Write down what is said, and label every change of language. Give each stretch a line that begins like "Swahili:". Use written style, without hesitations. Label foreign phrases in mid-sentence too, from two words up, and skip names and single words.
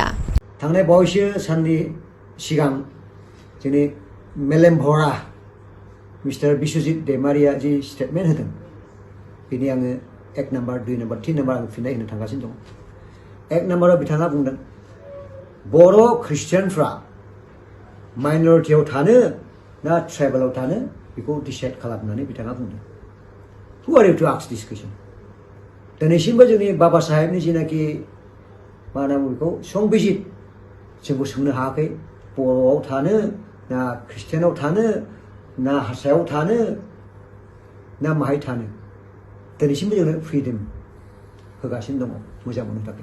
Bodo: थांनाय बावैसो साननि सिगां जोंनि मेलेम भरा मिस्टार बिश्वजित दैमारिया जि स्टेटमेन्ट होदों बेनि आङो 1 नम्बर 2 नम्बर 3 नम्बर आं फिननाय होनो थांगासिनो दं। 1 नम्बराव बिथाङा बुंदों बर' ख्रिस्टियानफ्रा माइनरिटियाव थानो ना ट्राइबेलाव थानो बेखौ डिसाइड खालामनानै बिथाङा बुंदों।
English: who are you to ask this question?
Bodo: दिनैसिमबो जोंनि बाबा साहेबनि जिनाखि मा होनना बुङो बेखौ संबिजित जोंखौ सोंनो हायाखै बर'आव थानो ना ख्रिस्टियानाव थानो ना हारसायाव थानो ना माहाय थानो दिनैसिमबो जोंनो फ्रिदम होगासिनो दङ मोजां मोननो थाखाय।